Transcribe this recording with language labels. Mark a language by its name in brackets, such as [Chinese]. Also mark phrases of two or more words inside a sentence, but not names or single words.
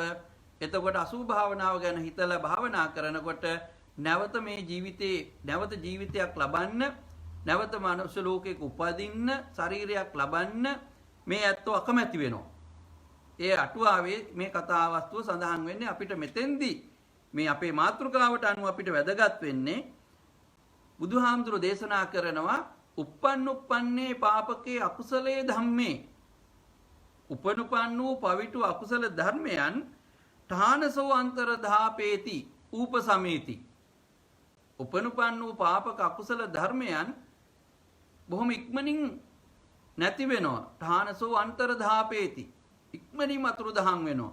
[Sinhala] එතකොට අසුභ භාවනාව ගැන හිතලා භාවනා කරනකොට නැවත මේ ජීවිතේ නැවත ජීවිතයක් ලබන්න, නැවත මනුෂ්‍ය ලෝකයක උපදින්න, ශරීරයක් ලබන්න මේ ඇත්තෝ අකමැති වෙනවා. ඒ අටුවාවේ මේ කතා වස්තුව සඳහන් වෙන්නේ අපිට මෙතෙන්දී මේ අපේ මාතෘකාවට අනුව අපිට වැදගත් වෙන්නේ බුදුහාමුදුරෝ දේශනා කරනවා [Pali] uppannuppanne පාපකේ අකුසලයේ ධම්මේ. [Sinhala] උපනුපන් වූ පවිතු අකුසල ධර්මයන් [Pali] ඨානසෝ අන්තරධාපේති ූපසමේති. [Sinhala] උපනුපන් වූ පාපක අකුසල ධර්මයන් බොහොම ඉක්මනින් නැති වෙනවා. [Pali] ඨානසෝ අන්තරධාපේති, [Sinhala] ඉක්මනින් අතුරු දහන් වෙනවා.